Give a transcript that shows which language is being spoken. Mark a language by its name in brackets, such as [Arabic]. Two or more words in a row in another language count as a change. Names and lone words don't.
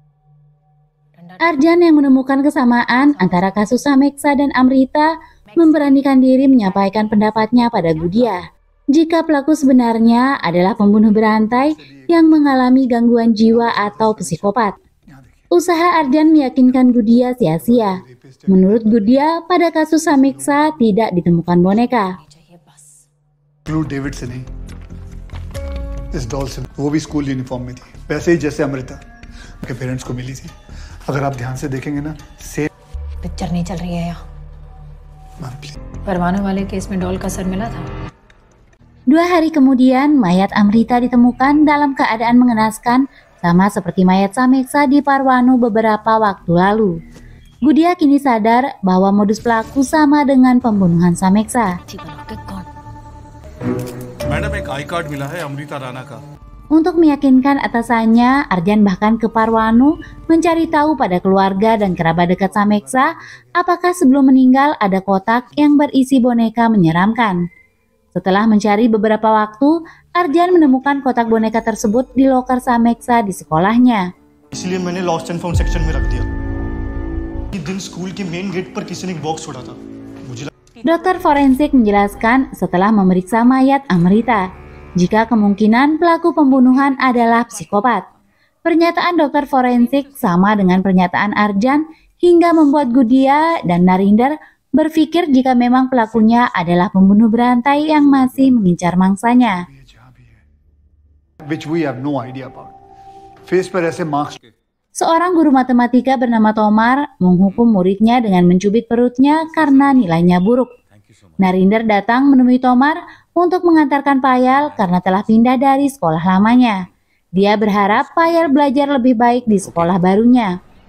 [Indonesian] Arjan yang menemukan kesamaan antara kasus Sameksa dan Amrita memberanikan diri menyampaikan pendapatnya pada Gudia. Jika pelaku sebenarnya adalah pembunuh berantai yang mengalami gangguan jiwa atau psikopat. Usaha Arjan meyakinkan Gudia sia-sia. Menurut Gudia, pada kasus Sameksa tidak ditemukan boneka. [Hindi] डेविड से नहीं, इस डॉल से, वो भी [English] school uniform [Hindi] में थी, वैसे ही जैसे अमृता के पेरेंट्स को मिली थी। अगर आप ध्यान से देखेंगे ना, सेम पिक्चर नहीं चल रही है यहाँ। [English] ma'am please. [Hindi] परवाना वाले केस में डॉल का सर मिला था। [Indonesian] 2 hari kemudian, mayat Amrita ditemukan dalam keadaan mengenaskan sama seperti mayat Sameksa di Parwanu beberapa waktu lalu. Gudia kini sadar bahwa modus pelaku sama dengan pembunuhan Sameksa. [Hindi] मैडम एक [English] I card [Hindi] मिला है अमृता राणा का। [Indonesian] Untuk meyakinkan atasannya, Arjan bahkan ke Parwanu mencari tahu pada keluarga dan kerabat dekat Sameksa apakah sebelum meninggal ada kotak yang berisi boneka menyeramkan. Setelah mencari beberapa waktu, Arjan menemukan kotak boneka tersebut di loker Sameksa di sekolahnya. [Hindi] इसलिए मैंने [English] lost and found section [Hindi] में रख दिया। इस दिन स्कूल के [English] main gate [Hindi] पर किसी ने एक बॉक्स छोड़ा था। [Indonesian] Dokter forensik menjelaskan setelah memeriksa mayat Amrita, jika kemungkinan pelaku pembunuhan adalah psikopat. Pernyataan dokter forensik sama dengan pernyataan Arjan hingga membuat Gudia dan Narinder berpikir jika memang pelakunya adalah pembunuh berantai yang masih mengincar mangsanya. [English] which we have no idea about. [Hindi] Face पर ऐसे marks. [Indonesian] Seorang guru matematika bernama Tomar menghukum muridnya dengan mencubit perutnya karena nilainya buruk. Narinder datang menemui Tomar untuk mengantarkan Payal karena telah pindah dari sekolah lamanya. Dia berharap Payal belajar lebih baik di sekolah barunya.